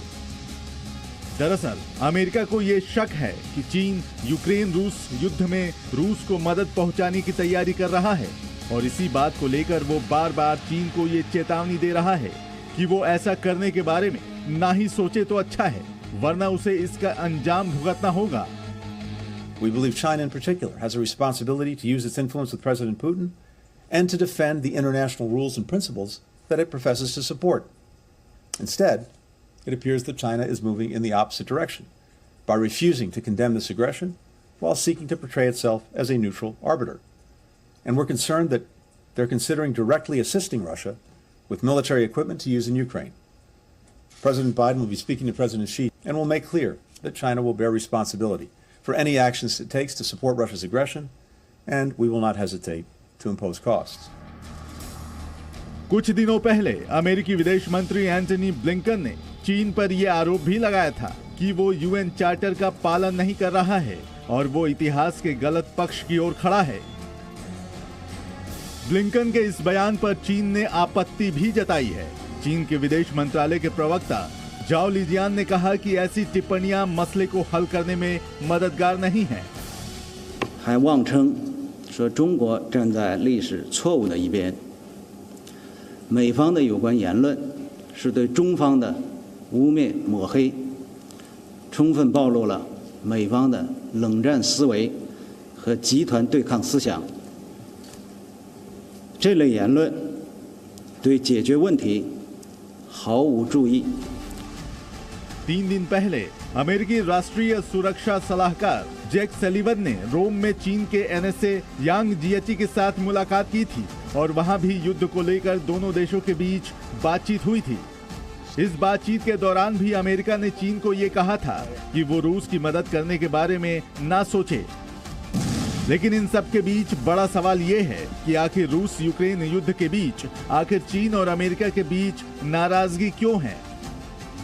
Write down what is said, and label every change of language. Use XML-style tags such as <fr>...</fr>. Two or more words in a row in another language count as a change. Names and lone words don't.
<hi>दरअसल अमेरिका को यह शक है कि चीन यूक्रेन रूस युद्ध में रूस को मदद पहुंचाने की तैयारी कर रहा है और इसी बात को लेकर वो बार बार चीन को ये चेतावनी दे रहा है कि वो ऐसा करने के बारे में ना ही सोचे तो अच्छा है, वरना उसे इसका अंजाम भुगतना होगा।</hi> <en>We believe China in particular has a responsibility to use its influence with President Putin and to defend the international rules and principles that it professes to support. Instead, it appears that China is moving in the opposite direction by refusing to condemn this aggression while seeking to portray itself as a neutral arbiter. And we're concerned that they're considering directly assisting Russia with military equipment to use in Ukraine. President Biden will be speaking to President Xi and will make clear that China will bear responsibility for any actions it takes to support Russia's aggression, and we will not hesitate to impose costs.</en> <hi>कुछ दिनों पहले अमेरिकी विदेश मंत्री एंटनी ब्लिंकन ने चीन पर यह आरोप भी लगाया था कि वो यूएन चार्टर का पालन नहीं कर रहा है और वो इतिहास के गलत पक्ष की ओर खड़ा है। ब्लिंकन के इस बयान पर चीन ने आपत्ति भी जताई है। चीन के विदेश मंत्रालय के प्रवक्ता जाओ लिजियान ने कहा कि ऐसी टिप्पणियां मसले को हल करने में मददगार नहीं हैं।</hi> <zh>还妄称说中国站在历史错误的一边，美方的有关言论是对中方的污蔑抹黑，充分暴露了美方的冷战思维和集团对抗思想。这类言论对解决问题毫无注意。</zh> <hi>3 दिन पहले अमेरिकी राष्ट्रीय सुरक्षा सलाहकार जैक सलीवन ने रोम में चीन के एनएसए यांग जिएची के साथ मुलाकात की थी और वहां भी युद्ध को लेकर दोनों देशों के बीच बातचीत हुई थी। इस बातचीत के दौरान भी अमेरिका ने चीन को ये कहा था कि वो रूस की मदद करने के बारे में ना सोचे, लेकिन इन सब के बीच बड़ा सवाल ये है कि आखिर रूस यूक्रेन युद्ध के बीच आखिर चीन और अमेरिका के बीच नाराजगी क्यों है।</hi>